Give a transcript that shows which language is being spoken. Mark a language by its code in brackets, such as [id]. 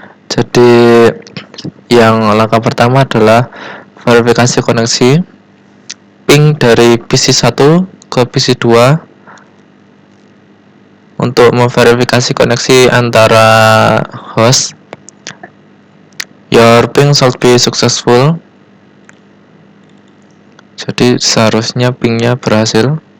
[id] Jadi yang langkah pertama adalah verifikasi koneksi ping dari PC1 ke PC2 untuk memverifikasi koneksi antara host. [en] Your ping should be successful. [id] Jadi seharusnya pingnya berhasil.